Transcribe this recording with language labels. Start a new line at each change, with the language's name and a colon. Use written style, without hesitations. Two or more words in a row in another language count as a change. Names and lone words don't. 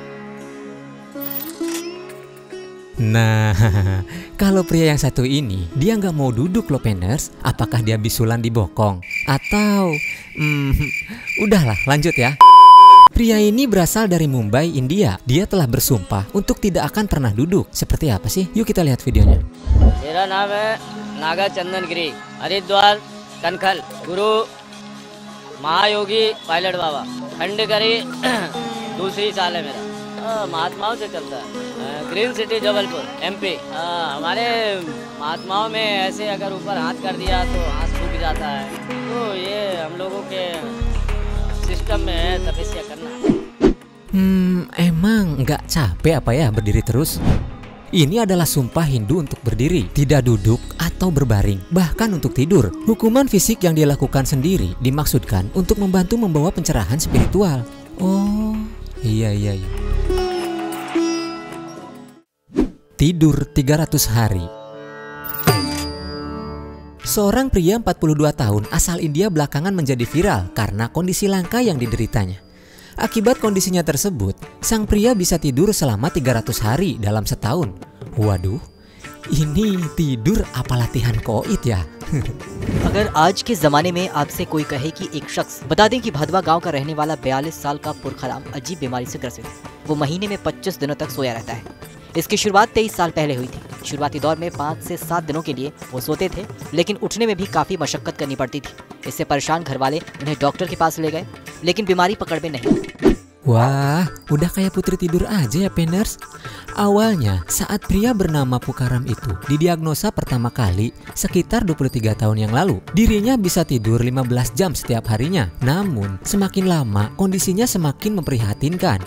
Indonesian: Nah, kalau pria yang satu ini, dia nggak mau duduk loh Penners. Apakah dia bisulan di bokong? Atau, udahlah lanjut ya. Pria ini berasal dari Mumbai, India. Dia telah bersumpah untuk tidak akan pernah duduk. Seperti apa sih? Yuk kita lihat videonya.
Hindi: मेरा नाम है नागा चंदन गिरी, हरिद्वार कनखल, गुरु महायोगी पायलट बाबा, खंडकरी दूसरी साल है मेरा। महात्माओं से चलता है,
English: green city
Hindi: जबलपुर MP। हमारे महात्माओं में ऐसे अगर ऊपर हाथ कर दिया तो हाथ सूख जाता है, तो ये हम लोगों के सिस्टम में है तपस्या करना।
Indonesian: Emang nggak capek apa ya berdiri terus? Ini adalah sumpah Hindu untuk berdiri, tidak duduk atau berbaring, bahkan untuk tidur. Hukuman fisik yang dia lakukan sendiri dimaksudkan untuk membantu membawa pencerahan spiritual. Oh, iya. Tidur 300 hari. Seorang pria 42 tahun asal India belakangan menjadi viral karena kondisi langka yang dideritanya. Akibat kondisinya tersebut, sang pria bisa tidur selama 300 hari dalam setahun. Waduh, ini tidur apa latihan koit ya?
Hindi: अगर आज के ज़माने में आपसे कोई कहे कि एक शख्स, बता दें कि भदवा गांव का रहने वाला 42 साल का पुरखराम अजीब बीमारी से ग्रसित है। वो महीने में 25 दिनों तक सोया रहता है। इसकी शुरुआत 23 साल पहले हुई थी। शुरुआती दौर में 5 से 7 दिनों के लिए वो सोते थे, लेकिन उठने में भी काफ़ी मशक्कत करनी पड़ती थी। इससे परेशान घरवाले उन्हें डॉक्टर के पास ले गए, लेकिन बीमारी पकड़ में नहीं।
Indonesian: Wah, udah kayak putri tidur aja ya Penners. Awalnya saat pria bernama Pukaram itu didiagnosa pertama kali sekitar 23 tahun yang lalu. Dirinya bisa tidur 15 jam setiap harinya. Namun semakin lama kondisinya semakin memprihatinkan.